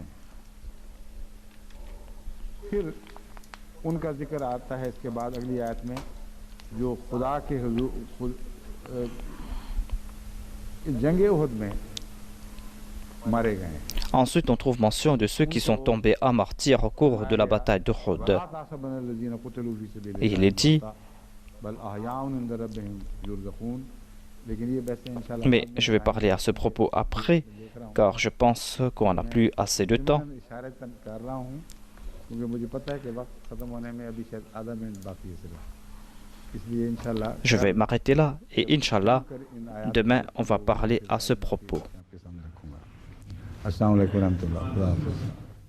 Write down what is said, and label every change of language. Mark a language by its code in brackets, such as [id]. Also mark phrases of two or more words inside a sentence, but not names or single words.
[fr] Ensuite, on trouve mention de ceux qui sont tombés à martyrs au cours de la bataille d'Uhud. Et il est dit, mais je vais parler à ce propos après, car je pense qu'on n'a plus assez de temps. [ur] کیونکہ مجھے پتا ہے کہ وقت ختم ہونے میں ابھی شاید آدھا منٹ باقی ہے صرف، اس لیے ان شاء اللہ [fr] Je vais m'arrêter là et Inch'Allah, [ur] ان آیات [fr] demain on va parler à ce propos. [ur] آپ کے سامنے رکھوں گا. [ar] السلام علیکم رحمة الله.